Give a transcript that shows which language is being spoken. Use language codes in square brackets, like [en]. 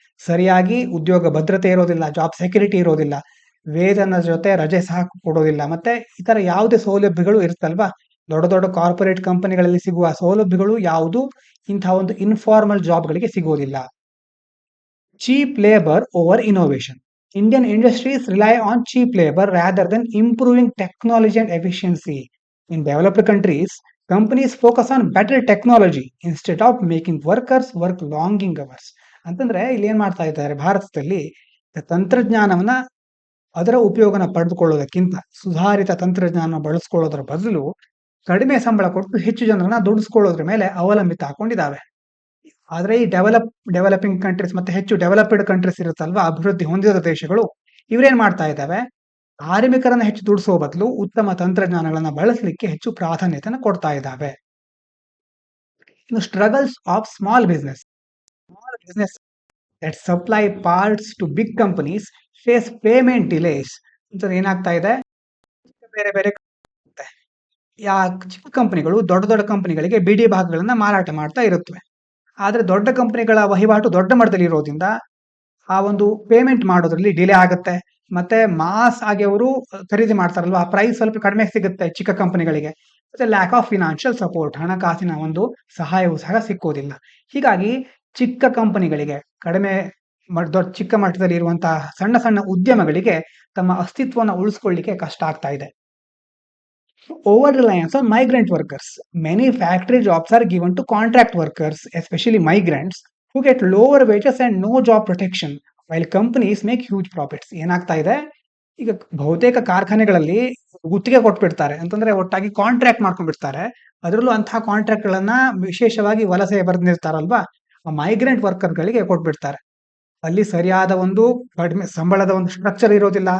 [kn] ಸರಿಯಾಗಿ ಉದ್ಯೋಗ ಭದ್ರತೆ ಇರೋದಿಲ್ಲ, ಜಾಬ್ ಸೆಕ್ಯೂರಿಟಿ ಇರೋದಿಲ್ಲ, ವೇತನದ ಜೊತೆ ರಜೆ ಸಹ ಕೊಡೋದಿಲ್ಲ, ಮತ್ತೆ ಇತರ ಯಾವುದೇ ಸೌಲಭ್ಯಗಳು ಇರುತ್ತಲ್ವಾ, ದೊಡ್ಡ ದೊಡ್ಡ ಕಾರ್ಪೊರೇಟ್ ಕಂಪನಿಗಳಲ್ಲಿ ಸಿಗುವ ಸೌಲಭ್ಯಗಳು ಯಾವುದು ಇಂತಹ ಒಂದು ಇನ್ಫಾರ್ಮಲ್ ಜಾಬ್ಗಳಿಗೆ ಸಿಗೋದಿಲ್ಲ. [en] Cheap labour over innovation. Indian industries rely on cheap labor rather than improving technology and efficiency. In developed countries, companies focus on better technology instead of making workers work longing hours. [kn] ಅಂತಂದ್ರೆ ಇಲ್ಲಿ ಏನ್ ಮಾಡ್ತಾ ಇದ್ದಾರೆ, ಭಾರತದಲ್ಲಿ ತಂತ್ರಜ್ಞಾನವನ್ನ, ಅದರ ಉಪಯೋಗನ ಪಡೆದುಕೊಳ್ಳೋದಕ್ಕಿಂತ ಸುಧಾರಿತ ತಂತ್ರಜ್ಞಾನ ಬಳಸ್ಕೊಳ್ಳೋದ್ರ ಬದಲು ಕಡಿಮೆ ಸಂಬಳ ಕೊಟ್ಟು ಹೆಚ್ಚು ಜನರನ್ನ ದುಡಿಸ್ಕೊಳ್ಳೋದ್ರ ಮೇಲೆ ಅವಲಂಬಿತ ಹಾಕೊಂಡಿದ್ದಾವೆ. ಆದ್ರೆ ಈ ಡೆವಲಪಿಂಗ್ ಕಂಟ್ರೀಸ್ ಮತ್ತೆ ಹೆಚ್ಚು ಡೆವಲಪ್ಡ್ ಕಂಟ್ರೀಸ್ ಇರುತ್ತಲ್ವಾ, ಅಭಿವೃದ್ಧಿ ಹೊಂದಿದ ದೇಶಗಳು, ಇವ್ರೇನ್ ಮಾಡ್ತಾ ಇದ್ದಾವೆ, ಕಾರ್ಮಿಕರನ್ನ ಹೆಚ್ಚು ದುಡಿಸೋ ಬದಲು ಉತ್ತಮ ತಂತ್ರಜ್ಞಾನಗಳನ್ನ ಬಳಸಲಿಕ್ಕೆ ಹೆಚ್ಚು ಪ್ರಾಧಾನ್ಯತೆಯನ್ನು ಕೊಡ್ತಾ ಇದ್ದಾವೆ. ಇನ್ನು [en] Struggles of small business that supply parts to big companies face payment delays. [kn] ಅಂತ ಏನಾಗ್ತಾ ಇದೆ, ಬೇರೆ ಬೇರೆ ಚಿಕ್ಕ ಕಂಪನಿಗಳು ದೊಡ್ಡ ದೊಡ್ಡ ಕಂಪನಿಗಳಿಗೆ ಬಿಡಿ ಭಾಗಗಳನ್ನ ಮಾರಾಟ ಮಾಡ್ತಾ ಇರುತ್ತವೆ. ಆದ್ರೆ ದೊಡ್ಡ ಕಂಪನಿಗಳ ವಹಿವಾಟು ದೊಡ್ಡ ಮಟ್ಟದಲ್ಲಿ ಇರೋದ್ರಿಂದ ಆ ಒಂದು ಪೇಮೆಂಟ್ ಮಾಡೋದ್ರಲ್ಲಿ ಡಿಲೇ ಆಗುತ್ತೆ. ಮತ್ತೆ ಮಾಸ್ ಆಗಿ ಅವರು ಖರೀದಿ ಮಾಡ್ತಾರಲ್ವಾ, ಆ ಪ್ರೈಸ್ ಸ್ವಲ್ಪ ಕಡಿಮೆ ಸಿಗುತ್ತೆ ಚಿಕ್ಕ ಕಂಪನಿಗಳಿಗೆ. ಮತ್ತೆ ಲ್ಯಾಕ್ ಆಫ್ ಫಿನಾನ್ಷಿಯಲ್ ಸಪೋರ್ಟ್, ಹಣಕಾಸಿನ ಒಂದು ಸಹಾಯವೂ ಸಹ ಸಿಕ್ಕೋದಿಲ್ಲ. ಹೀಗಾಗಿ ಚಿಕ್ಕ ಕಂಪನಿಗಳಿಗೆ ಕಡಿಮೆ ದೊಡ್ಡ ಚಿಕ್ಕ ಮಟ್ಟದಲ್ಲಿ ಇರುವಂತಹ ಸಣ್ಣ ಸಣ್ಣ ಉದ್ಯಮಗಳಿಗೆ ತಮ್ಮ ಅಸ್ತಿತ್ವವನ್ನು ಉಳಿಸ್ಕೊಳ್ಳಿಕ್ಕೆ ಕಷ್ಟ ಆಗ್ತಾ ಇದೆ. [en] Over reliance on migrant workers. Many factory jobs are given to contract workers, especially migrants, who get lower wages and no job protection, while companies make huge profits. [kn] ಏನಾಗ್ತಾ ಇದೆ, ಈಗ ಬಹುತೇಕ ಕಾರ್ಖಾನೆಗಳಲ್ಲಿ ಗುತ್ತಿಗೆ ಕೊಟ್ಬಿಡ್ತಾರೆ, ಅಂತಂದ್ರೆ ಒಟ್ಟಾಗಿ ಕಾಂಟ್ರಾಕ್ಟ್ ಮಾಡ್ಕೊಂಡ್ಬಿಡ್ತಾರೆ. ಅದರಲ್ಲೂ ಅಂತಹ ಕಾಂಟ್ರಾಕ್ಟ್ ಗಳನ್ನ ವಿಶೇಷವಾಗಿ ವಲಸೆ ಬರ್ದಿರ್ತಾರಲ್ವಾ, ಮೈಗ್ರೆಂಟ್ ವರ್ಕರ್ಗಳಿಗೆ ಕೊಟ್ಬಿಡ್ತಾರೆ. ಅಲ್ಲಿ ಸರಿಯಾದ ಒಂದು ಕಡಿಮೆ ಸಂಬಳದ ಒಂದು ಸ್ಟ್ರಕ್ಚರ್ ಇರೋದಿಲ್ಲ.